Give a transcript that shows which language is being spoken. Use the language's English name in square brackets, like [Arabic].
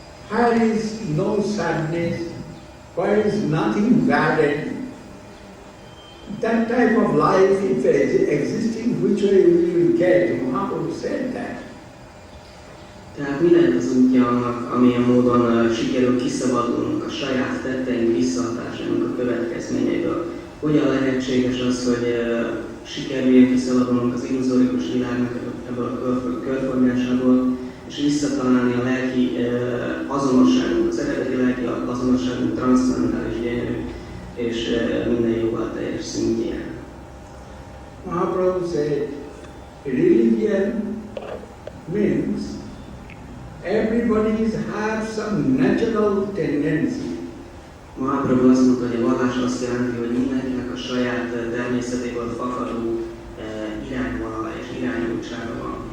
[English] Where is no sadness, where is nothing bad. That type of life, if existing, which way we will get? Mahaprabhu said that. [Hungarian] Tehát mi lehet az útja annak, amilyen módon sikerül kiszabadulnunk a saját tetteink visszahatásának a következményeiből? Hogyan lehetséges az, hogy sikerüljön kiszabadulnunk az illuzórikus világnak ebből a körforgásából, és visszatalálni a lelki azonosságunk, az eredeti lelki azonosságunk transzcendentális gyönyörű és minden jóval teljes szintjén. [English] Mahaprabhu said, religion means everybody has some natural tendency. [Hungarian] Mahaprabhu azt mondta, hogy a vallás azt jelenti, hogy mindenkinek a saját természetéből fakadó irányvonala és irányultsága van.